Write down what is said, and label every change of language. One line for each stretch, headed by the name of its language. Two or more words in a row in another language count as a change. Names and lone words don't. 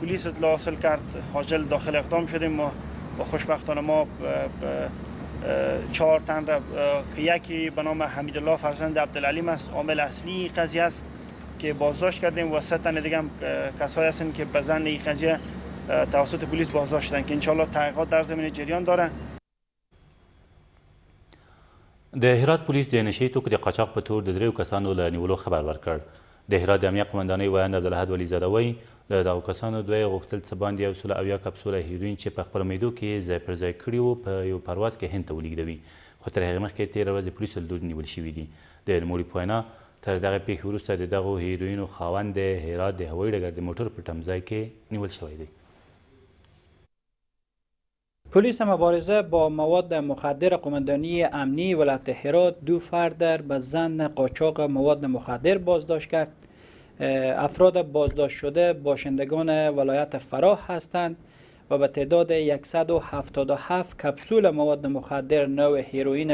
Persian: پلیس اطلاع حاصل کرد، عاجل داخل اقدام شدیم. ما و خوشبختانه ما 4 تن را که یکی به نام حمیدالله فرزند عبدالعلیم است عامل اصلی قضیه است که بازداشت کردیم و 3 تن دیگه هم کسایی هستند که به ظن این قضیه توسط پلیس بازداشت شدند که انشالله تحقیقات در زمینه جریان داره.
Pashto: د هرات پولیس د نشهیي توکو د قاچاق په تور د 3 کسانو له نیولو خبر ورکړ. د هرات د امنیه قمندانۍ ویاند عبدالحد ولیزاده وایي له دغو کسانو دوی غوښتل څه باندې 170 کپسوله هیروین چې په خپلو معدو کې ځای پر ځای کړي وو په یو پرواز کې هند ته ولېږدوي، خو تر هغې مخکې 13 ورځې پولیسو له لوري نیول شوي دي. د نوموړي په وینا تر دغه پیښې وروسته د دغو هیروینو خاوند د هرات د هوایي ډګر د موټر په تمځای کې نیول شوی دی.
Persian: پلیس مبارزه با مواد مخدر قماندانی امنی ولایت هرات 2 فرد به ظن قاچاق مواد مخدر بازداشت کرد. افراد بازداشت شده باشندگان ولایت فراه هستند و به تعداد 177 کپسول مواد مخدر نوع هیروئین